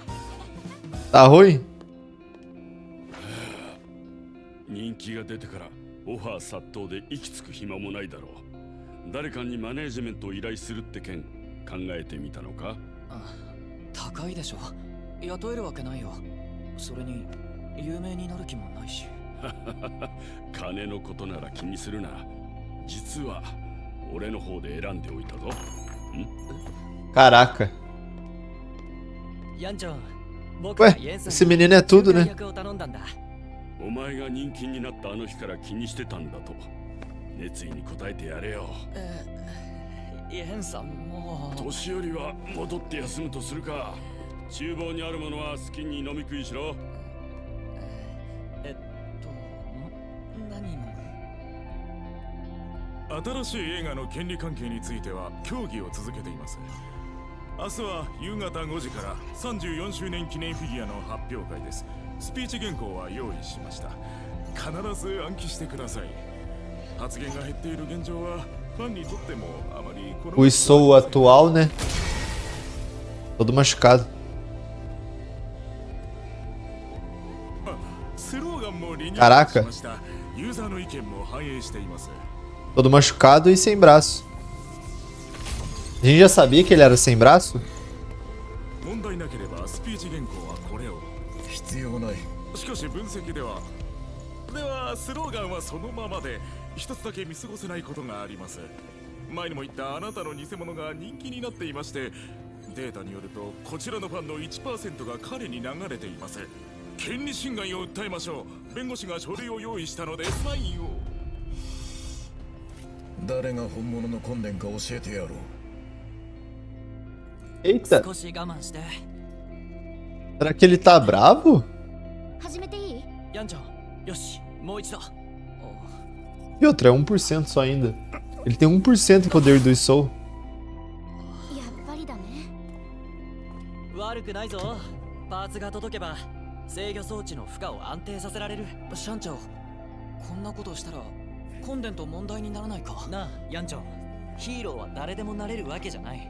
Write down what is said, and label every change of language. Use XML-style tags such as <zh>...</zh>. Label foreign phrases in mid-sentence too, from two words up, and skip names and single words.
<pt>Tá ruim?</pt> <ja>人気が出てからオファー殺到で息つく暇もないだろう。誰かにマネージメントを依頼するって件考えてみたのか？高いでしょ。雇えるわけないよ。それに有名になる気もないし。金のことなら気にするな。実は俺の方で選んでおいたぞ。</ja> <pt>Caraca.</pt> <ja>ヤンちゃん、</ja> <pt>Ué, esse menino é tudo, né?</pt> <ja>お前が人気になったあの日から気にしてたんだと。熱意に応えてやれよ。ヤンさんもう年寄りは戻って休むとするか。厨房にあるものは好きに飲み食いしろ。何も。新しい映画の権利関係については協議を続けています。明日は夕方5時から34周年記念フィギュアの発表会です。スピーチ原稿は用意しました。必ず暗記してください。発言が減っている現状はファンにとってもあまり</ja> <pt>O Isou atual, né? Todo machucado.</pt> <ja>スローガンもリニューアルしました。ユーザーの意見も反映しています。</ja> <pt>Todo machucado e sem braço. A gente já sabia que ele era sem braço?</pt> <ja>問題なければスピーチ原稿はこれを。必要ない。しかし分析ではスローガンはそのままで一つだけ見過ごせないことがあります。前にも言ったあなたの偽物が人気になっていまして、データによるとこちらのファンの 1% が彼に流れています。権利侵害を訴えましょう。弁護士が書類を用意したのでサインを。誰が本物の根伝か教えてやろう。</ja> <pt>Eita,</pt> <ja>少し我慢して。</ja> <pt>será que ele tá bravo?</pt> <ja>始めていい？ヤンちゃん、よし、もう一度。</ja> <pt>E outra, é 1% só ainda. Ele tem 1% do poder do Isou.</pt> <ja>やっぱりだね。悪くないぞ。パーツが届けば制御装置の負荷を安定させられる。シャンチャオ、こんなことしたらコンデント問題にならないか。なあ、ヤンチョン、ヒーローは誰でもなれるわけじゃない。</ja>